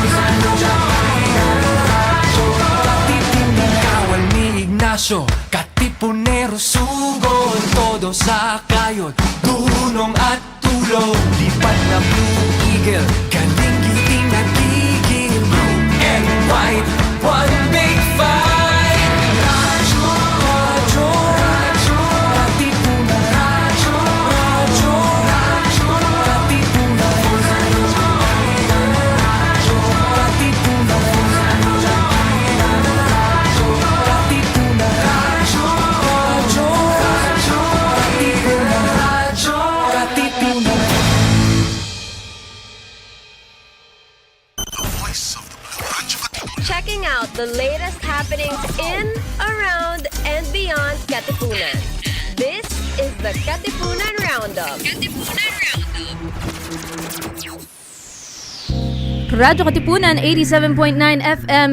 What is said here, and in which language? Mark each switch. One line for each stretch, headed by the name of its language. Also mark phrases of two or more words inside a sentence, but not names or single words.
Filipino: Radyo, Katipunan. Kawal ni Ignacio, Katipunero, sugod, todo sa kayon, dunong at tulog, lipad na Blue Eagle, kaning giting nagiging
English: blue and white, one big fight.
Filipino: Radyo, radyo, radyo, Katipunan. Radyo, radyo, radyo, Katipunan. Radyo, radyo, Katipunan. Radyo, radyo, Katipunan. Radyo, radyo, radyo, Katipunan. Radyo, Katipunan.
English: Checking out the latest happenings in, around, and beyond Katipunan. This is the Katipunan Roundup. Radyo Katipunan 87.9 FM.